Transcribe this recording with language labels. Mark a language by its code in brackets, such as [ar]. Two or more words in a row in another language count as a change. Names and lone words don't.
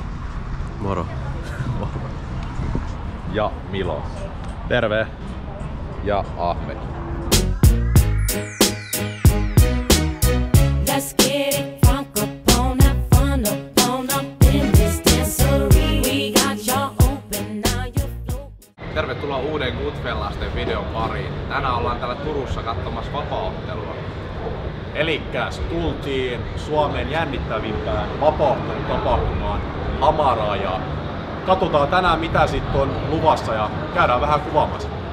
[fi] Moro. Ja Milo. Terve. Ja Ahmed. [en] Let's get it funk up on that fun up in this dancery. We got y'all open, now you float. [fi] Tervetuloa uuden Goodfellasten videon pariin. Tänään ollaan täällä Turussa katsomassa vapaaottelua. Elikkäs tultiin Suomen jännittävimpään vapaaottelutapahtumaan Hamaraan ja katsotaan tänään mitä sitten on luvassa ja käydään vähän kuvaamassa.